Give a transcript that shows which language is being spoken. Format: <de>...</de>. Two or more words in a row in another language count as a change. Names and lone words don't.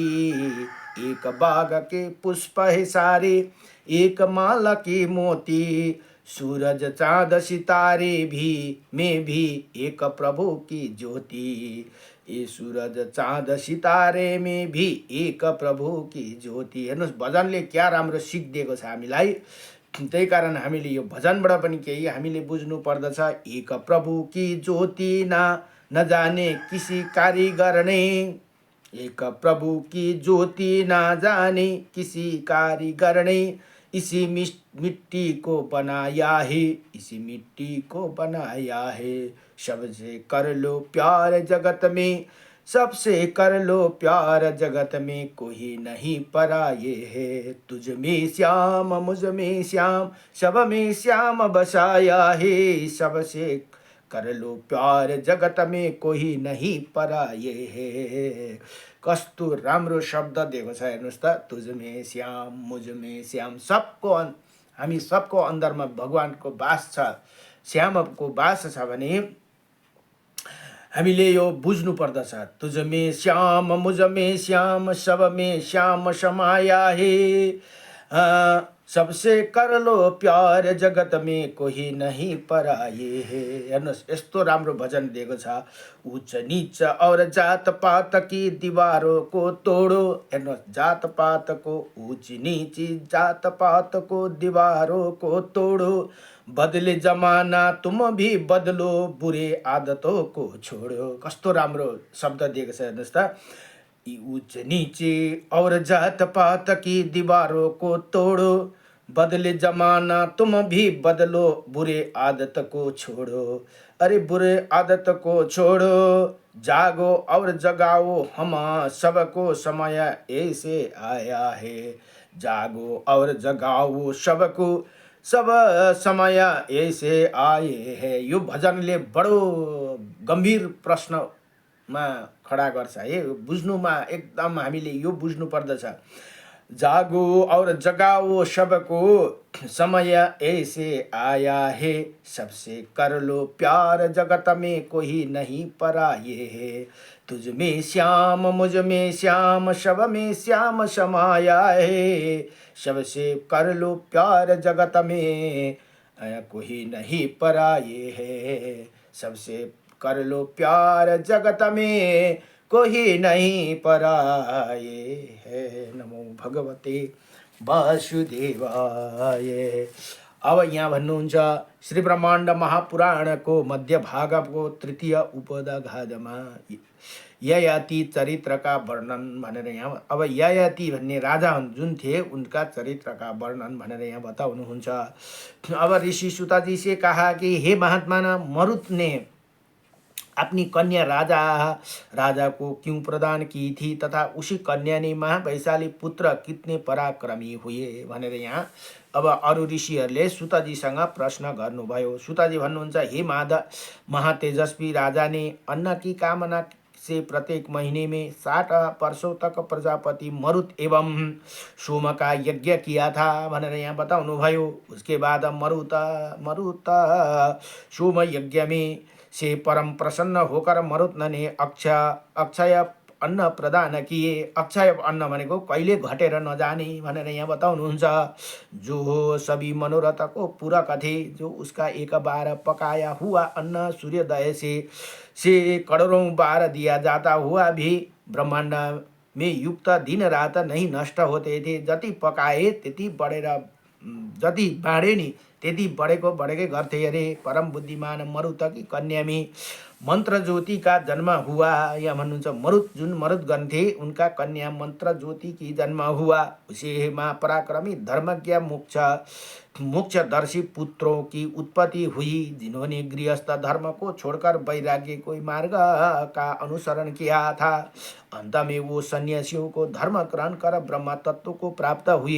<hi>एक बाग के पुष्प है सारे, एक माला की मोती। सूरज चाँद सितारे भी में भी एक प्रभु की ज्योति। ये सूरज चाँद सितारे में भी एक प्रभु की ज्योति।</hi> <ne>हेर्नुहोस्, भजनले क्या राम्रो सिख दिएको छ हामीलाई। त्यही कारण हामीले यो भजनबाट पनि केही हामीले बुझ्नु पर्दछ।</ne> <hi>एक प्रभु की ज्योति न जाने किसी कारीगर ने, एक प्रभु की ज्योति न जाने किसी कारीगर ने। इसी मिट्टी को बनाया है, इसी मिट्टी को बनाया है। सबसे कर लो प्यार जगत में, सबसे कर लो प्यार जगत में कोई नहीं पराये है। तुझ में श्याम मुझ में श्याम सब में श्याम बसाया है। सबसे कर लो प्यार जगत में कोही नहीं पराये है।</hi> <ne>कस्तो राम्रो शब्द दिएको छ हेर्नुहोस् त।</ne> <hi>तुझ में श्याम मुझ में श्याम,</hi> <ne>सबको हामी सबको अन्दरमा भगवानको बास छ, श्यामको बास छ भने हामीले यो बुझ्नु पर्दछ।</ne> <hi>तुझ में श्याम मुझ में श्याम सब में श्याम समाया है। सबसे कर लो प्यार जगत में कोही नहीं पराये है।</hi> <ne>हेर्नुहोस्, यस्तो राम्रो भजन दिएको छ।</ne> <hi>उच्च नीच और जात पात की दीवारों को तोड़ो। हेर्नुहोस्, जात पात को ऊंच नीच जात पात को दीवारों को तोड़ो। बदले जमाना तुम भी बदलो, बुरे आदतों को छोड़ो।</hi> <ne>कस्तो राम्रो शब्द दिएको छ हेर्नुहोस् त।</ne> <hi>ऊंच नीचे और जात पात की दीवारों को तोड़ो। बदले जमाना तुम भी बदलो, बुरे आदत को छोड़ो। अरे बुरे आदत को छोड़ो, जागो और जगाओ हम सबको समय ऐसे आया है। जागो और जगाओ सबको सब समय ऐसे आए है।</hi> <ne>यो भजनले बडो गम्भीर प्रश्नमा खडा गर्छ है। बुझ्नुमा एकदम हामीले यो बुझ्नु पर्दछ।</ne> <hi>जागो और जगाओ सबको समय ऐसे आया है। सबसे कर लो प्यार जगत में कोई नहीं पराये है। तुझ में श्याम मुझ में श्याम सब में श्याम समाया है। सबसे कर लो प्यार जगत में कोई नहीं पराये है। सबसे कर लो प्यार जगत में कोही नहीं पराये है।</hi> <sa>नमो भगवते वासुदेवाय।</sa> <ne>अब यहाँ भन्नुहुन्छ श्री ब्रह्माण्ड महापुराणको मध्य भागको तृतीय उपदघातमा ययाति चरित्रका वर्णन भनेर यहाँ, अब ययाति भन्ने राजा जुन थिए उनका चरित्रका वर्णन भनेर यहाँ बताउनुहुन्छ।</ne> <hi>अब ऋषि सुताजी से कहा कि हे महात्मा, मरुत ने अपनी कन्या राजा को क्यों प्रदान की थी तथा उसी कन्या ने महावैशाली पुत्र कितने पराक्रमी हुए</hi> <ne>भनेर यहाँ अब अरु ऋषिहरूले सुतजीसँग प्रश्न गर्नुभयो। सुतजी भन्नुहुन्छ,</ne> <hi>हे महातेजस्वी राजा ने अन्न की कामना से प्रत्येक महीने में 60 वर्षों तक प्रजापति मरुत एवं सोम का यज्ञ किया था</hi> <ne>भनेर यहाँ बताउनुभयो।</ne> <hi>उसके बाद मरुत मरुत सोम यज्ञ में से परम प्रसन्न होकर मरुत ने अक्षय अन्न प्रदान किए।</hi> <ne>अक्षय अन्न भनेको कहिले घटेर नजाने भनेर यहाँ बताउनुहुन्छ।</ne> <hi>जो हो सभी मनोरथ को पूरक थे, जो उसका एक बार पकाया हुआ अन्न सूर्योदय से करोड़ों बार दिया जाता हुआ भी ब्रह्मांड में युक्त दिन रात नहीं नष्ट होते थे।</hi> <ne>जति पकाए त्यति बढेर जति बाँडे नि त्यति बढेकै गर्थे अरे।</ne> <hi>परम बुद्धिमान मरुत की कन्या में मंत्र ज्योति का जन्म हुआ।</hi> <ne>या भन्नुहुन्छ मरुत जुन मरुत गन्थे उनका</ne> <hi>कन्या मंत्र ज्योति की जन्म हुआ। उसे माँ पराक्रमी धर्मज्ञ मोक्षदर्शी पुत्रों की उत्पत्ति हुई, जिन्होंने गृहस्थ धर्म को छोड़कर वैराग्य को मार्ग का अनुसरण किया था। अंत में वो सन्यासियों को धर्म ग्रहण कर ब्रह्म तत्व को प्राप्त हुए।</hi>